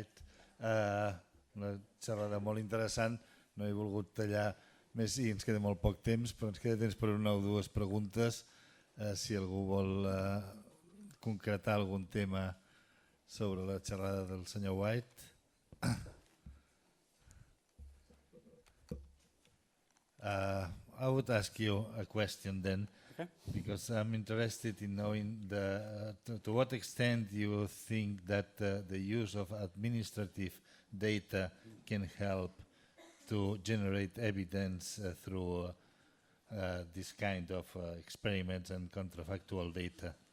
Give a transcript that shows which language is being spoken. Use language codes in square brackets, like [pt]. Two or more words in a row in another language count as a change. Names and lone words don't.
[ca] Una xerrada molt interessant. No he volgut tallar més i ens queda molt poc temps, però ens queda temps per una o dues preguntes. Si algú vol concretar algun tema sobre la xerrada del senyor White. [en] I would ask you a question then. Okay. Because I'm interested in knowing to what extent you think that the use of administrative data can help to generate evidence through this kind of experiments and counterfactual data.